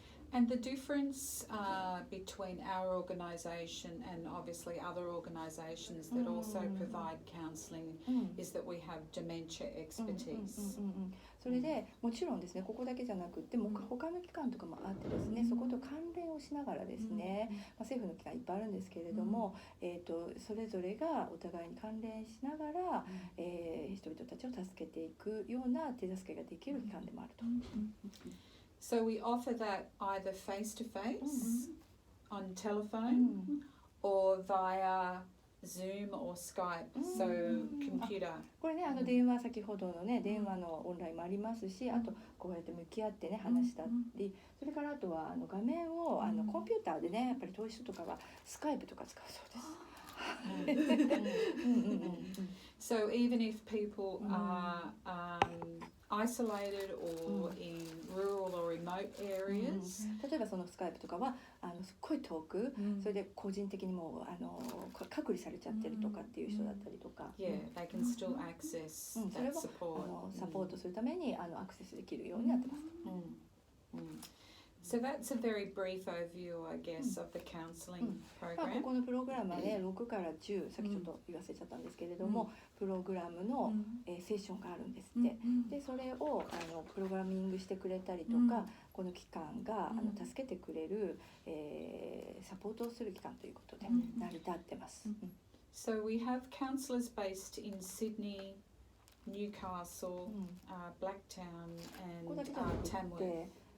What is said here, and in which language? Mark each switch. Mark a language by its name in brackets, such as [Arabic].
[English] And the difference between our organisation and obviously other organisations that also provide counselling is that we have dementia expertise. [Japanese] それでもちろんですね、ここだけじゃなくっても他の機関とかもあってですね、そこと関連をしながらですね、政府の機関いっぱいあるんですけれども、それぞれがお互いに関連しながら、人々たちを助けていくような手助けができる機関でもあると。 [English] So we offer that either face-to-face, on telephone, or via Zoom or Skype, so computer. [Japanese] これね、電話先ほどのね、電話のオンラインもありますし、あとこうやって向き合ってね、話したり、それからあとは画面をコンピューターでね、やっぱり遠い人とかはスカイプとか使うそうです。 [English] So even if people are isolated or in rural or remote areas, [Japanese] 例えばそのスカイプとかはすっごい遠く、それで個人的にもう隔離されちゃってるとかっていう人だったりとか、 [English] yeah, they can still access [Japanese] それ [English] that [Japanese] を [English] support. [Japanese] サポートするためにアクセスできるようになってます。 [English] So that's a very brief overview, I guess, of the counselling こ program. [Japanese] このプログラムはね、6から10、さっきちょっと言わせちゃったんですけれども、プログラムの、セッションがあるんですって。で、それをプログラミングしてくれたりとか、この機関が助けてくれる、サポートをする機関ということで成り立ってます。 [English] So we have counsellors based in Sydney, Newcastle, Blacktown, and Tamworth.